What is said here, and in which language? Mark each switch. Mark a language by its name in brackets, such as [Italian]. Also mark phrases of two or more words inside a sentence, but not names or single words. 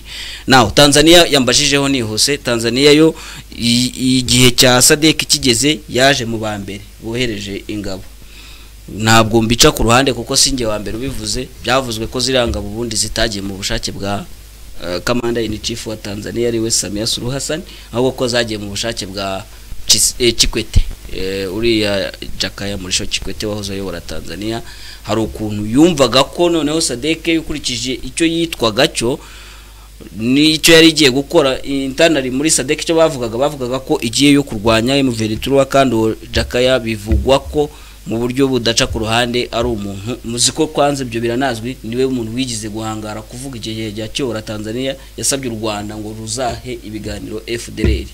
[Kinyarwanda] Naho Tanzania yambashijeho nihuse. Tanzania yo igihe cya SADC kigeze yaje mu bambere bohereje ingabo. Ntabwo mbica ku ruhande kuko singe wa mbere ubivuze, byavuzwe ko ziranga ubundi zitagiye mu bushake bwa [English] Commander in Chief [Kinyarwanda] wa Tanzania ari we Samia Suluhu Hassan, ahubwo ko zagiye mu bushake bwa Kikwete, uriya Jakaya Mrisho Kikwete wahoze ayobora Tanzania. Hari ukuntu yumvaga ko noneho SADC yukurikije icyo yitwaga cyo nicyo yari igiye gukora internally muri SADC, cyo bavugaga ko igiye yo kurwanya M23 kandi Jakaya bivugwa ko mu buryo budaca ku ruhande ari umuntu muziko kwanze ibyo biranazwi, niwe umuntu wigize guhangara kuvuga igihe cya cyora Tanzania yasabye u Rwanda ngo ruzahe ibiganiro FDLR.